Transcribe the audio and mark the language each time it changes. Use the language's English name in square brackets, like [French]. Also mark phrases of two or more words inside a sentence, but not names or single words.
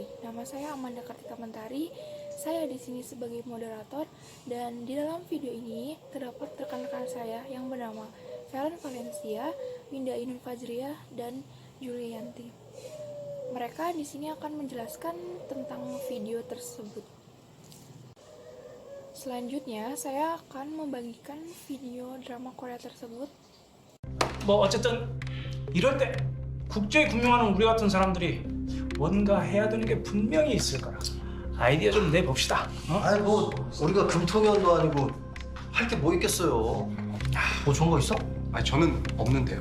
[Indonesian] Nama saya Amanda Kartika Mentari. Saya di sini sebagai moderator, dan di dalam video ini terdapat rekan-rekan saya yang bernama Valen Valencia, Winda Inun Fajriah, dan Julianti. Mereka di sini akan menjelaskan tentang video tersebut. Selanjutnya, saya akan membagikan video drama Korea tersebut. [Korean] 어쨌든 이럴 때 국제에 금융하는 우리 같은 사람들이 뭔가 해야 되는 게 분명히 있을 거라. 아이디어 좀 내봅시다. 아니 뭐 우리가 금통위원도 아니고 할 게 뭐 있겠어요. 뭐 좋은 거 있어? 아니 저는 없는데요.